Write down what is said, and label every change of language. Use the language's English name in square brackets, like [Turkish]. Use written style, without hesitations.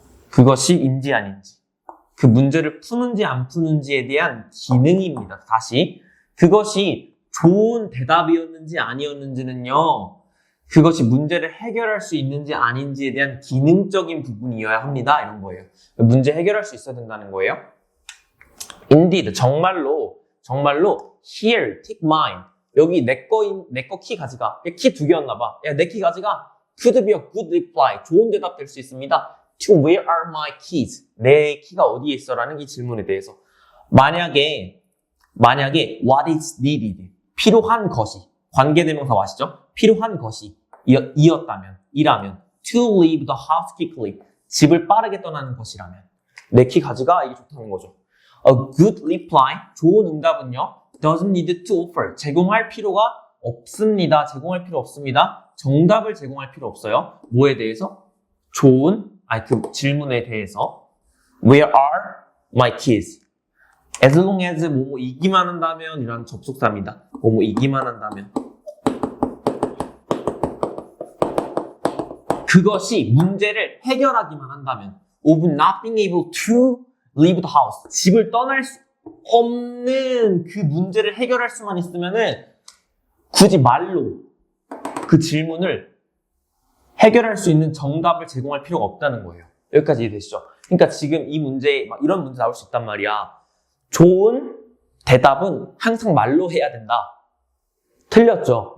[Korean] 그것이 인지 아닌지 그 문제를 푸는지 안 푸는지에 대한 기능입니다. 다시 그것이 좋은 대답이었는지 아니었는지는요. 그것이 문제를 해결할 수 있는지 아닌지에 대한 기능적인 부분이어야 합니다. 이런 거예요. 문제 해결할 수 있어야 된다는 거예요. [English] Indeed, [Korean] 정말로 [English] here, take mine. [Korean] 여기 내 거 키 가져가. 키 2개였나 봐. 야, 내 키 가져가. [English] Could be a good reply. [Korean] 좋은 대답 될 수 있습니다. [English] To where are my keys? [Korean] 내 키가 어디에 있어? 라는 이 질문에 대해서. 만약에 [English] what is needed? [Korean] 필요한 것이. 관계대명사 아시죠? 필요한 것이 이라면 [English] to leave the house quickly. [Korean] 집을 빠르게 떠나는 것이라면 내 키 가져가. 이게 좋다는 거죠. [English] A good reply. [Korean] 좋은 응답은요. [English] doesn't need to offer. [Korean] 제공할 필요가 없습니다. 제공할 필요 없습니다. 정답을 제공할 필요 없어요. 뭐에 대해서? 그 질문에 대해서. [English] Where are my keys? As long as [Korean] 뭐뭐이기만 한다면 이라는 접속사입니다. 뭐뭐이기만 한다면. 그것이 문제를 해결하기만 한다면. [English] of not being able to leave the house. [Korean] 집을 떠날 수 없는 그 문제를 해결할 수만 있으면은 굳이 말로 그 질문을 해결할 수 있는 정답을 제공할 필요가 없다는 거예요. 여기까지 이해되시죠? 그러니까 지금 이 문제에 막 이런 문제 나올 수 있단 말이야. 좋은 대답은 항상 말로 해야 된다. 틀렸죠?